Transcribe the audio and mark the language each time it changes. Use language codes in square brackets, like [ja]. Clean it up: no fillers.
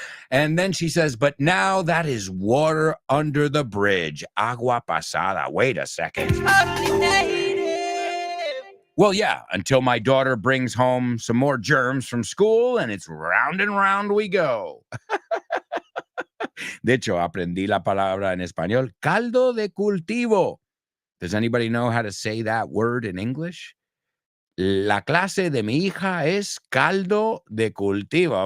[en] And then she says, but now that is water under the bridge. [es] Agua pasada. [en] Wait a second. Well, yeah, until my daughter brings home some more germs from school and it's round and round we go. [es] De hecho, aprendí la palabra en español, caldo de cultivo. [en] Does anybody know how to say that word in English? [es] La clase de mi hija es caldo de cultivo.